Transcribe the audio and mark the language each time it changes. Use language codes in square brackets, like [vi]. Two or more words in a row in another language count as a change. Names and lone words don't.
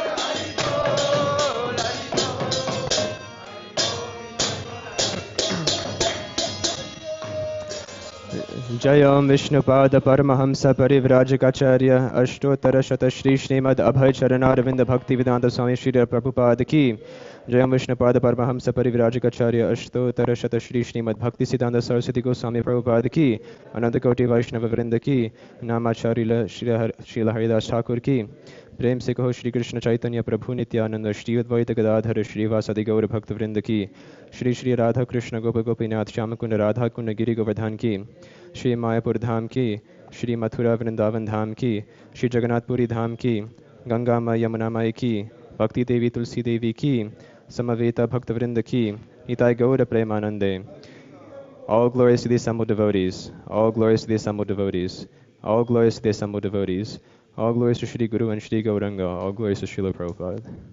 [hi] Jayam Vishnupada Paramahamsa Parivrajacharya Ashtotara Shata Shri Srimad Abhay Charanaravindra Bhakti Vedanta Swami Shri Prabhupada Ki Jayam Vishnupada Paramahamsa Parivrajacharya Ashtotara Shata Shri Srimad Bhakti Siddhanta Saraswati Goswami Prabhupada Ki Ananta Koti Vaishnava Vrinda Ki Namacharila Srila Haridas Thakur Ki प्रेम से कहो श्री कृष्ण चैतन्य प्रभु नित्यानंद श्री अद्वैत गदाधर श्रीवासदि गौर भक्त वृंद की श्री श्री राधा कृष्ण गोप गोपीनाथ श्याम कुंड राधा कुंड गिरि गोवर्धन की श्री मायापुर धाम की श्री मथुरा वृंदावन धाम की श्री जगन्नाथपुरी धाम की गंगा माँ यमुना माई की भक्ति देवी तुलसी देवी की समवेता भक्त वृंद की निताय गौर प्रेमानंदे. [en] All glories to the assembled devotees. All glories to the assembled devotees. All glories to the assembled devotees. All glories to Shri Guru and Shri Gauranga. All glories to Srila Prabhupada.